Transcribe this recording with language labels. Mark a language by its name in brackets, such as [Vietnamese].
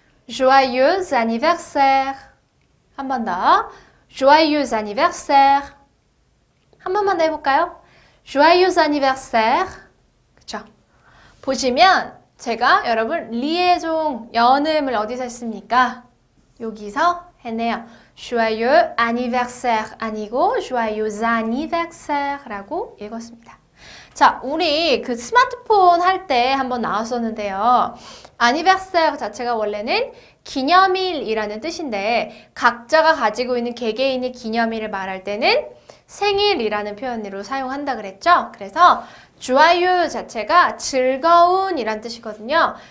[French] Joyeux anniversaire. [Korean] 한 번 더. [French] Joyeux anniversaire. [Korean] 한 번만 더 해볼까요? [French] Joyeux anniversaire. [Korean] 그쵸? 보시면 제가 여러분 리에종 연음을 어디서 했습니까? 여기서 했네요. [French] Joyeux anniversaire [Korean] 아니고 Joyeux anniversaire 라고 읽었습니다. 자, 우리 그 스마트폰 할 때 한번 나왔었는데요. anniversaire 자체가 원래는 기념일이라는 뜻인데 각자가 가지고 있는 개개인의 기념일을 말할 때는 생일이라는 표현으로 사용한다 그랬죠? 그래서 joyeux 자체가 즐거운 이란 뜻이거든요.